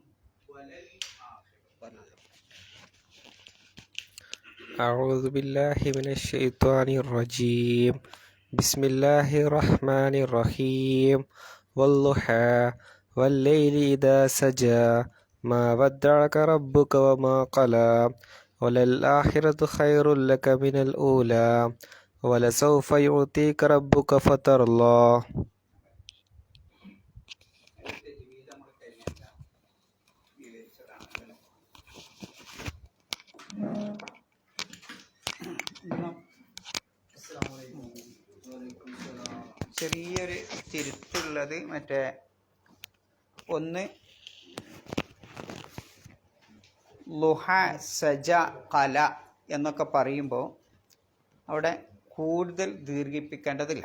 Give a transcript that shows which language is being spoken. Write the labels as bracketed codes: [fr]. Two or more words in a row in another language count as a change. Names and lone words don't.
[ar] أعوذ بالله من الشيطان الرجيم بسم الله الرحمن الرحيم والضحى والليل إذا سجى ما ودعك ربك وما قلى وللآخرة خير لك من الأولى ولسوف يعطيك ربك فترضى [ml] ചെറിയൊരു തിരുത്തുള്ളത് മറ്റേ ഒന്ന് ലുഹ സജ കല എന്നൊക്കെ പറയുമ്പോൾ അവിടെ കൂടുതൽ ദീർഘിപ്പിക്കേണ്ടതില്ല.